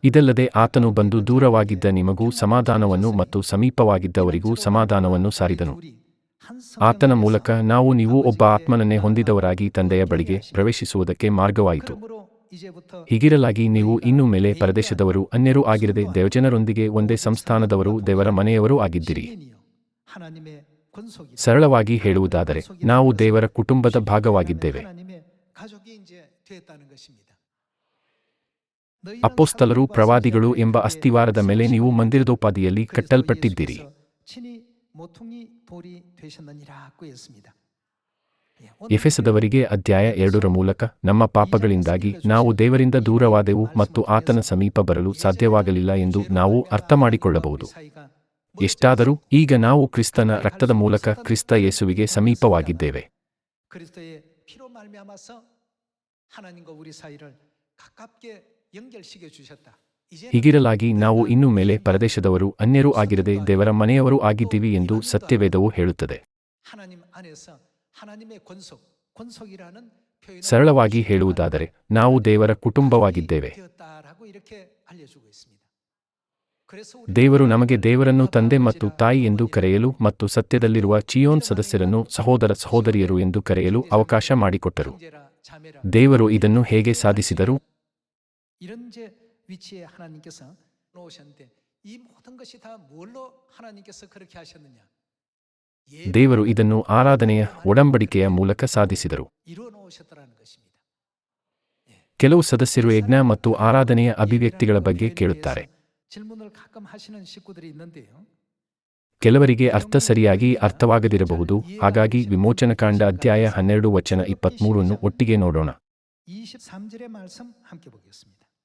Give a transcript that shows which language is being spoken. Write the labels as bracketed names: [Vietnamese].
[Kannada] ಇದಲ್ಲದೆ ಆತನು ಬಂದು ದೂರವಾಗಿದ್ದ ನಿಮಗೂ ಸಮಾಧಾನವನ್ನು ಮತ್ತು ಸಮೀಪವಾಗಿದ್ದವರಿಗೂ ಸಮಾಧಾನವನ್ನು ಸಾರಿದನು. [Korean] 둘이 한 [Kannada] ಆತನ ಮೂಲಕ ನೀವು ಒಬ್ಬ ಆತ್ಮನನ್ನೇ ಹೊಂದಿದವರಾಗಿ ತಂದೆಯ ಬಳಿಗೆ ಪ್ರವೇಶಿಸುವುದಕ್ಕೆ ಮಾರ್ಗವಾಯಿತು. [Korean] 그러므로 이제부터 [Kannada] ಹೀಗಿರಲಾಗಿ ನೀವು ಇನ್ನು ಮೇಲೆ ಪರದೇಶದವರು ಅನ್ಯರೂ ಆಗಿರದೆ ದೇವಜನರೊಂದಿಗೆ ಒಂದೇ ಸಂಸ್ಥಾನದವರು ದೇವರ ಮನೆಯವರೂ ಆಗಿದ್ದಿರಿ. [Korean] 시민이요 하나님의 권속이다. [Kannada] ಸರಳವಾಗಿ ಹೇಳುವುದಾದರೆ ನಾವು ದೇವರ ಕುಟುಂಬದ ಭಾಗವಾಗಿದ್ದೇವೆ. [Korean] 하나님의 가족이 이제 되었다는 것입니다. [Kannada] ಅಪೊಸ್ತಲರು ಪ್ರವಾದಿಗಳು ಎಂಬ ಅಸ್ತಿವಾರದ ಮೇಲೆ ನೀವು ಮಂದಿರದೋಪಾದಿಯಲ್ಲಿ ಕಟ್ಟಲ್ಪಟ್ಟಿದ್ದೀರಿ. [Korean] 친히 모퉁이 돌이 되셨느니라고 했습니다. [Kannada] ಎಫೆಸದವರಿಗೆ ಅಧ್ಯಾಯ 2ರ ಮೂಲಕ ನಮ್ಮ ಪಾಪಗಳಿಂದಾಗಿ ನಾವು ದೇವರಿಂದ ದೂರವಾದೆವು ಮತ್ತು ಆತನ ಸಮೀಪ ಬರಲು ಸಾಧ್ಯವಾಗಲಿಲ್ಲ ಎಂದು ನಾವು ಅರ್ಥಮಾಡಿಕೊಳ್ಳಬಹುದು. ಎಷ್ಟಾದರೂ ಈಗ ನಾವು ಕ್ರಿಸ್ತನ ರಕ್ತದ ಮೂಲಕ ಕ್ರಿಸ್ತ ಯೇಸುವಿಗೆ ಸಮೀಪವಾಗಿದ್ದೇವೆ. [Korean] 그리스도의 피로 말미암아서 하나님과 우리 사이를 가깝게 연결시켜 주셨다. [Kannada] ಹೀಗಿರಲಾಗಿ ನಾವು ಇನ್ನು ಮೇಲೆ ಪರದೇಶದವರು ಅನ್ಯರೂ ಆಗಿರದೆ ದೇವರ ಮನೆಯವರೂ ಆಗಿದ್ದೀವಿ ಎಂದು ಸತ್ಯವೇದವು ಹೇಳುತ್ತದೆ. [Korean] 하나님 안에서 하나님의 권속이라는 표현을 [Kannada] ಸರಳವಾಗಿ ಹೇಳುವುದಾದರೆ ನಾವು ದೇವರ ಕುಟುಂಬವಾಗಿದ್ದೇವೆ. [Korean] 되었다라고 이렇게 알려주고 있습니다. 그래서 [Kannada] ದೇವರು ನಮಗೆ ದೇವರನ್ನು ತಂದೆ ಮತ್ತು ತಾಯಿ ಎಂದು ಕರೆಯಲು ಮತ್ತು ಸತ್ಯದಲ್ಲಿರುವ ಚಿಯೋನ್ ಸದಸ್ಯರನ್ನು ಸಹೋದರ ಸಹೋದರಿಯರು ಎಂದು ಕರೆಯಲು ಅವಕಾಶ ಮಾಡಿಕೊಟ್ಟರು. [Korean] 형제라 자매라 [Kannada] ದೇವರು ಇದನ್ನು ಹೇಗೆ ಸಾಧಿಸಿದರು? [Korean] 이런 제 위치에 하나님께서 놓으셨는데 이 모든 것이 다 뭘로 하나님께서 그렇게 하셨느냐? [Kannada] ದೇವರು ಇದನ್ನು ಆರಾಧನೆಯ ಒಡಂಬಡಿಕೆಯ ಮೂಲಕ ಸಾಧಿಸಿದರು. [Korean] 이루어 놓으셨다라는 것입니다. [Kannada] ಕೆಲವು ಸದಸ್ಯರು ಯಜ್ಞ ಮತ್ತು ಆರಾಧನೆಯ ಅಭಿವ್ಯಕ್ತಿಗಳ ಬಗ್ಗೆ ಕೇಳುತ್ತಾರೆ. [Korean] 질문을 가끔 하시는 식구들이 있는데요. [Kannada] ಕೆಲವರಿಗೆ ಅರ್ಥ ಸರಿಯಾಗಿ ಅರ್ಥವಾಗದಿರಬಹುದು. ಹಾಗಾಗಿ ವಿಮೋಚನಕಾಂಡ ಅಧ್ಯಾಯ 12 ವಚನ 23 ಒಟ್ಟಿಗೆ ನೋಡೋಣ. [Korean] 23절의 말씀 함께 보겠습니다.